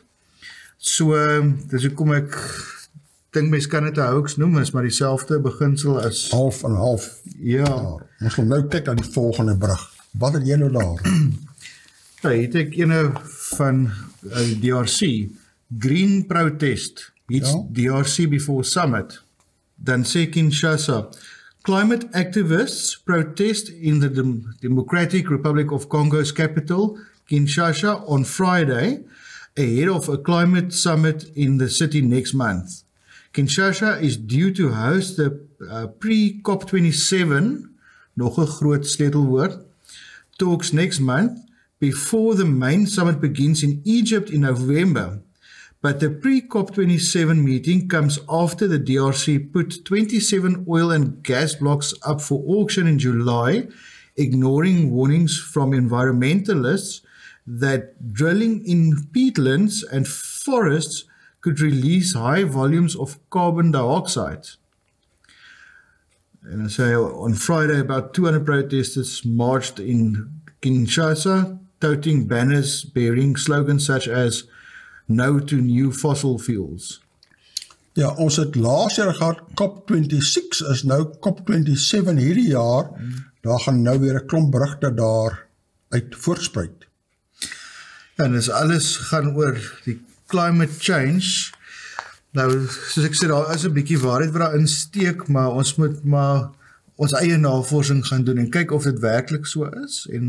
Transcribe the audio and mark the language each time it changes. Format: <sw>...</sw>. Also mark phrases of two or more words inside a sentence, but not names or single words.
<af>So dis hoekom ek dink mens kan dit 'n hoax noem, is maar dieselfde beginsel as half en half. Ja. Ons gaan nou kyk na die volgende brug. Wat het jy nou daar? Ja, het ek ene van DRC,</af> <en>Green Protest, hits DRC before summit.</en> <af>Dan sê</af> <en>Kinshasa, climate activists protest in the Democratic Republic of Congo's capital, Kinshasa, on Friday, ahead of a climate summit in the city next month. Kinshasa is due to host the pre-COP27,</en> <af>nog 'n groot sleutelwoord,</af> <en>talks next month, before the main summit begins in Egypt in November. But the pre-COP27 meeting comes after the DRC put 27 oil and gas blocks up for auction in July, ignoring warnings from environmentalists that drilling in peatlands and forests could release high volumes of carbon dioxide. And I say on Friday, about 200 protesters marched in Kinshasa, toting banners bearing slogans such as "No to new fossil fuels."</en> <af>Ja, ons het laas jaar gehad, COP26 is nou COP27 hierdie jaar, daar gaan nou weer 'n klomp berigte daar uit voortspruit. En dis alles gaan oor die</af> <en>climate change.</en> <af>Nou, soos ek sê, daar is 'n bietjie waarheid wat daar insteek, maar ons moet maar ons eie navorsing gaan doen en kyk of dit werklik so is.</af>